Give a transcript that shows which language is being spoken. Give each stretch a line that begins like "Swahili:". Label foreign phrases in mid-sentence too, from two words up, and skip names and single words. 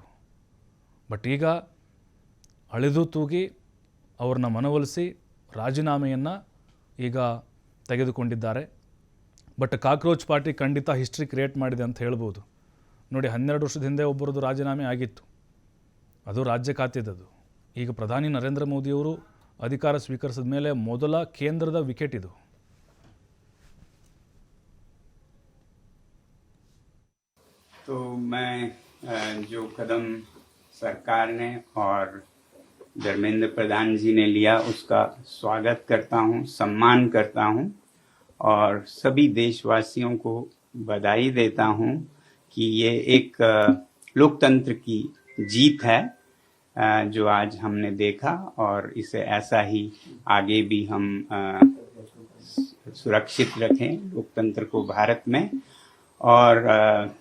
Kannada: ಬಟ್ ಈಗ ಅಳೆದು ತೂಗಿ ಅವ್ರನ್ನ ಮನವೊಲಿಸಿ ರಾಜೀನಾಮೆಯನ್ನು ಈಗ ತೆಗೆದುಕೊಂಡಿದ್ದಾರೆ. ಬಟ್ ಕಾಕ್ರೋಚ್ ಪಾರ್ಟಿ ಖಂಡಿತ
English: history create
Kannada: ಮಾಡಿದೆ ಅಂತ ಹೇಳ್ಬೋದು. ನೋಡಿ 12 ವರ್ಷದ ಹಿಂದೆ ಒಬ್ಬರದ್ದು ರಾಜೀನಾಮೆ ಆಗಿತ್ತು, ಅದು ರಾಜ್ಯ ಖಾತೆದದು. ಈಗ ಪ್ರಧಾನಿ ನರೇಂದ್ರ ಮೋದಿಯವರು ಅಧಿಕಾರ ಸ್ವೀಕರಿಸಿದ ಮೇಲೆ ಮೊದಲ ಕೇಂದ್ರದ ವಿಕೆಟ್ ಇದು.
Hindi: तो मैं जो कदम सरकार ने और धर्मेंद्र प्रधान जी ने लिया उसका स्वागत करता हूं, सम्मान करता हूं और सभी देशवासियों को बधाई देता हूं कि ये एक लोकतंत्र की जीत है जो आज हमने देखा और इसे ऐसा ही आगे भी हम सुरक्षित रखें लोकतंत्र को भारत में और